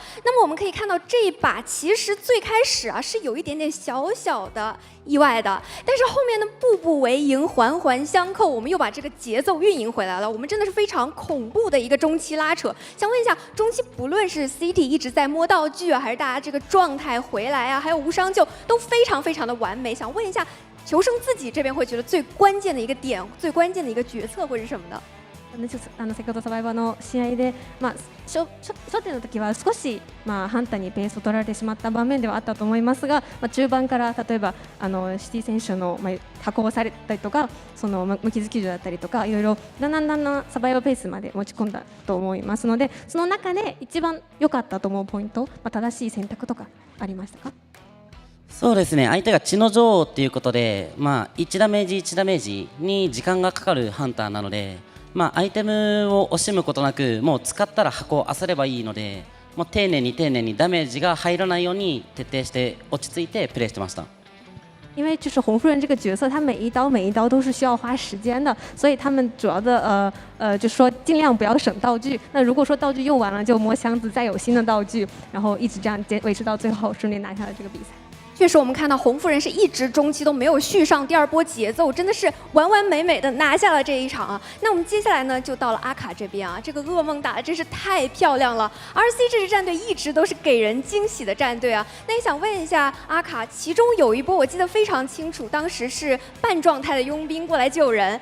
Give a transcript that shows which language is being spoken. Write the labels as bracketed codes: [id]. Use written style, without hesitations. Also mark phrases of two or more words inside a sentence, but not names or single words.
[zh] 那么我们可以看到这一把其实最开始是有一点点小小的意外的，但是后面的步步为营，环环相扣，我们又把这个节奏运营回来了。我们真的是非常恐怖的一个中期拉扯。想问一下，中期不论是 CT 一直在摸道具还是大家这个状态回来还有无伤救，都非常非常的完美。想问一下，求生自己这边会觉得最关键的一个点、最关键的一个决策会是什么呢？ [ja] 先ほどサバイバーの試合で、初手の時は少し、ハンターにペースを取られてしまった場面ではあったと思いますが、中盤から例えばシティ選手の加工されたりとか、その無傷救助だったりとか、いろいろだんだんサバイバーペースまで持ち込んだと思いますので、その中で一番良かったと思うポイント、正しい選択とかありましたか？そうですね、相手が血の女王っていうことで、1ダメージ1ダメージに時間がかかるハンターなので、アイテムを惜しむことなく、もう使ったら箱を漁ればいいので、もう丁寧にダメージが入らないように徹底して落ち着いてプレーしてました。 [zh] 因为就是红夫人这个角色，她每一刀都是需要花时间的，所以他们主要的就是说尽量不要省道具。那如果说道具用完了，就摸箱子再有新的道具，然后一直这样维持到最后，顺利拿下了这个比赛。确实，我们看到红夫人是一直中期都没有续上第二波节奏，真的是完完美美的拿下了这一场那我们接下来呢，就到了阿卡这边这个噩梦打的真是太漂亮了。RC 这支战队一直都是给人惊喜的战队那也想问一下阿卡，其中有一波我记得非常清楚，当时是半状态的佣兵过来救人。